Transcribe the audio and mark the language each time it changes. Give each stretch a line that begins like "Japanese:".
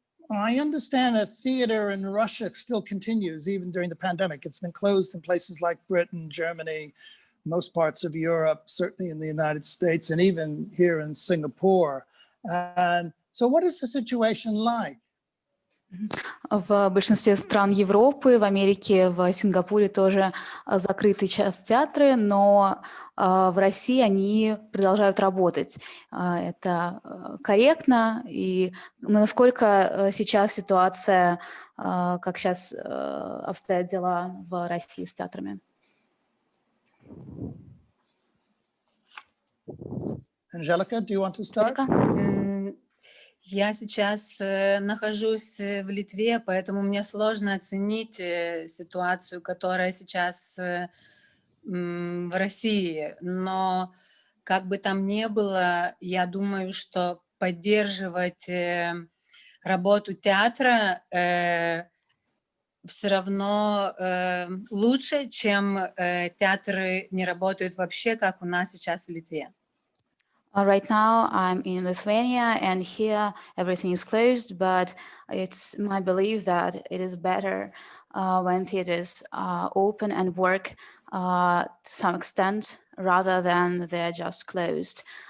English: I understand that theater in Russia still continues even during the pandemic. It's been closed in places like Britain, Germany, most parts of Europe, certainly in the United States, and even here in Singapore. And so what is the situation like?
Russian: В большинстве стран Европы, в Америке, в Сингапуре тоже закрыты сейчас театры, но в России они продолжают работать. Это корректно, и насколько сейчас ситуация, как сейчас обстоят дела в России с театрами?
English: Anželika, do you want to start?
Russian: Я сейчас нахожусь в Литве, поэтому мне сложно оценить ситуацию, которая сейчас в России. Но как бы там ни было, я думаю, что поддерживать работу театра все равно лучше, чем театры не работают вообще, как у нас сейчас в Литве.
English: Right now, I'm in Lithuania, and here everything is closed, but it's my belief that it is better when theaters are open and work to some extent, rather than they're just closed.